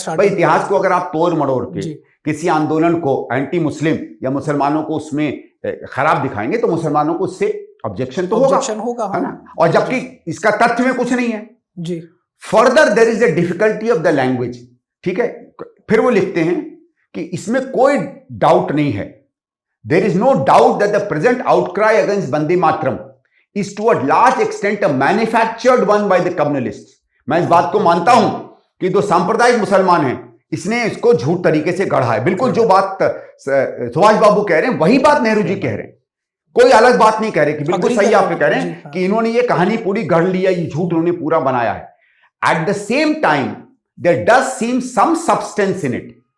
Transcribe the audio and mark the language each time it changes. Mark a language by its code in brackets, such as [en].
[hi] भाई इतिहास को अगर आप तोड़ मड़ोड़ के किसी आंदोलन को एंटी मुस्लिम या मुसलमानों को उसमें खराब दिखाएंगे तो मुसलमानों को उससे ऑब्जेक्शन तो होगा, है ना। और जबकि इसका तथ्य में कुछ नहीं है जी। [en] further there is a difficulty of the language, [hi] ठीक है। फिर वो लिखते हैं कि इसमें कोई डाउट नहीं है, [en] there is no doubt that the present outcry against Vande Mataram is to a large extent a manufactured one by the communalists। [hi] मैं इस बात को मानता हूं कि जो सांप्रदायिक मुसलमान हैं, इसने इसको झूठ तरीके से गढ़ा है। बिल्कुल जो बात सुभाष बाबू कह रहे हैं वही बात नेहरू जी कह रहे हैं, कोई अलग बात नहीं कह रहे, कि बिल्कुल सही आप कह रहे हैं कि इन्होंने ये कहानी पूरी गढ़ लिया, ये झूठ उन्होंने पूरा बनाया है। [en] at the same time there does seem some substance in it,